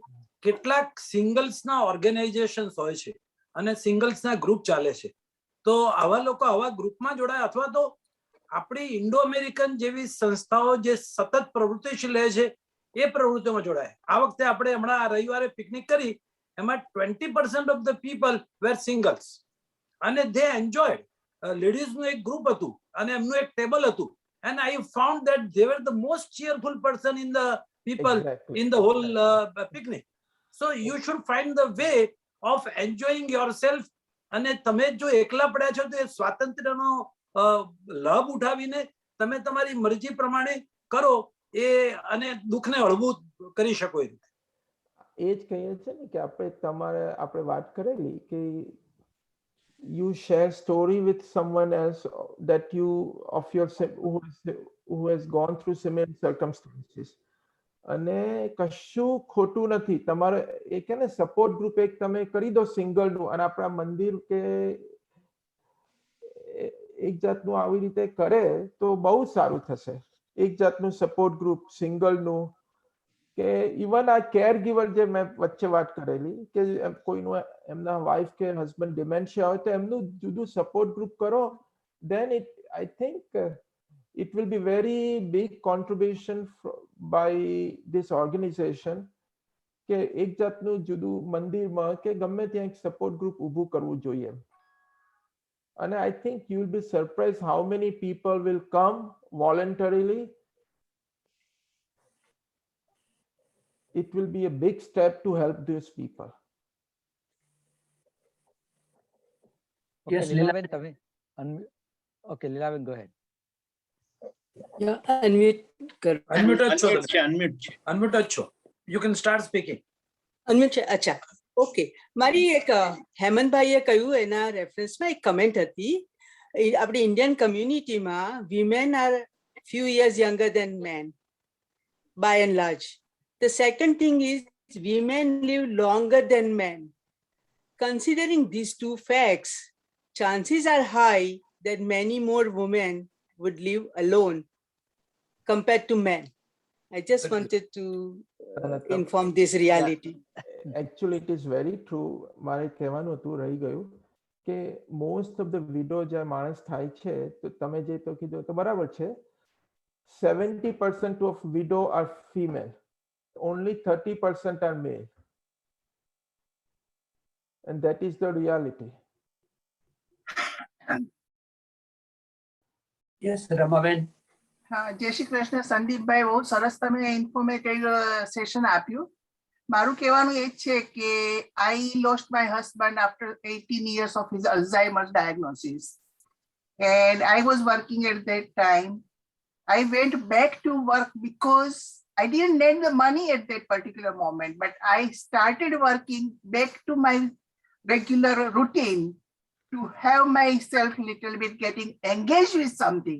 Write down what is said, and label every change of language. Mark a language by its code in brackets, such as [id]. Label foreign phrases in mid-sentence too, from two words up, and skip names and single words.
[gu] કેટલાક સિંગલ્સના ઓર્ગેનાઇઝેશન્સ હોય છે અને સિંગલ્સના ગ્રુપ ચાલે છે, તો આવા લોકો આવા ગ્રુપમાં જોડાય અથવા તો આપણી ઇન્ડો અમેરિકન જેવી સંસ્થાઓ જે સતત પ્રવૃત્તિશીલ રહે છે એ પ્રવૃત્તિઓમાં જોડાય. આ વખતે આપણે હમણાં રવિવારે પિકનિક કરી, એમાં [en] 20% of the people were singles [gu] અને [en] they enjoyed. [gu] લેડીઝનું એક ગ્રુપ હતું અને એમનું એક ટેબલ હતું, [en] and I found that they were the most cheerful person in the people in the whole picnic. So you should find the way of enjoying yourself. [gu] અને તમે જો એકલા પડ્યા છો તો એ સ્વાતંત્ર્યનો લાભ ઉઠાવીને તમે તમારી મરજી પ્રમાણે કરો એ અને દુઃખને હળવું કરી શકો. એ જ કહીએ છે ને કે આપણે વાત કરેલી કે [en] you share story with someone else that you of your who has gone through similar circumstances. [gu] અને કશું ખોટું નથી, તમારે એ કે ને [en] support group [gu] એક તમે કરી દો સિંગલ નું, અને આપણા મંદિર કે એક જાતનું આવી રીતે કરે તો બહુ સારું થશે. એક જાતનું [en] support group [gu] સિંગલ નું, કે ઇવન આ [en] care giver [gu] જે મેં વચ્ચે વાત કરેલી કે કોઈનું એમના વાઇફ કે હસબન્ડ ડિમેન્શિયા હોય તો એમનું જુદું [en] support group [gu] કરો, [en] then I think it will be very big contribution by this organization [gu] કે એક જાતનું જુદું મંદિરમાં કે ગમે ત્યાં એક [en] support group [gu] ઊભું કરવું જોઈએ. [en] અને I think you will be surprised how many people will come voluntarily. It will be a big step to help these people. Okay, Yes, Leelaben, તમે okay, Leelaben, go ahead. [gu] અનમ્યુટ કર Unmute જ છો તમે. unmute છે. Unmute જ છો. [en] You can start speaking. [gu] અનમ્યુટ છે. અચ્છા, ઓકે. મારી એક હેમંતભાઈએ કહ્યું એના રેફરન્સમાં એક કમેન્ટ હતી. આપણી ઇન્ડિયન કમ્યુનિટીમાં [en] women are few years younger than men by and large. The second thing is women live longer than men. Considering these two facts, chances are high that many more women would live alone compared to men. I just That's wanted to inform this reality. Actually it is very true. [gu] મારે કહેવાનું હતું, રહી ગયું કે [en] most of the widow [gu] જે માણસ થાય છે, તો તમે જે તો કીધું તો બરાબર છે. [en] 70% of widow are female, only 30% are male, and that is the reality. Yes, Ramaben. [gu] હા, જય શ્રી કૃષ્ણ સંદીપભાઈ, બહુ સરસ તમે ઇન્ફોર્મેટિવ સેશન આપ્યું. મારું કહેવાનું એ છે કે [en] I lost my husband after 18 years of his Alzheimer's diagnosis, and I was working at that time. I went back to work because I didn't need the money at that particular moment, but I started working back to my regular routine to have myself little bit getting engaged with something.